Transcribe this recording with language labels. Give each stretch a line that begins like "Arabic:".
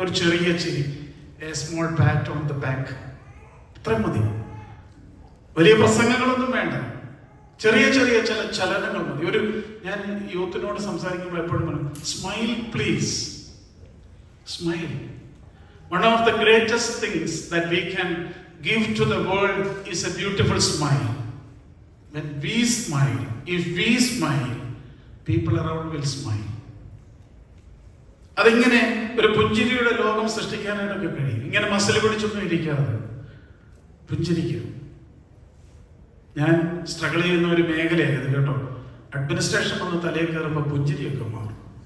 Malayalam: ഒരു ചെറിയ ചിരി,
English: a small pat on the back,
Malayalam: ഇത്രയും മതി. വലിയ പ്രസംഗങ്ങളൊന്നും വേണ്ട, ചെറിയ ചെറിയ ചില ചലനങ്ങൾ മതി. ഞാൻ യൂത്തിനോട് സംസാരിക്കുമ്പോൾ എപ്പോഴും പറയും,
English: Smile please, smile. One of the greatest things that we can give to the world is a beautiful smile. When we smile, if we smile, people around will smile.
Malayalam: അതിങ്ങനെ ഒരു പുഞ്ചിരിയുടെ ലോകം സൃഷ്ടിക്കാനായിട്ടൊക്കെ കഴിയും. ഇങ്ങനെ മസിൽ പിടിച്ചൊന്നും ഇരിക്കാതെ പുഞ്ചിരിക്കും. ഞാൻ സ്ട്രഗിൾ ചെയ്യുന്ന ഒരു മേഖലയായത് കേട്ടോ. Administration വന്ന് തലയിൽ കയറുമ്പോൾ പുഞ്ചിരിയൊക്കെ മാറും.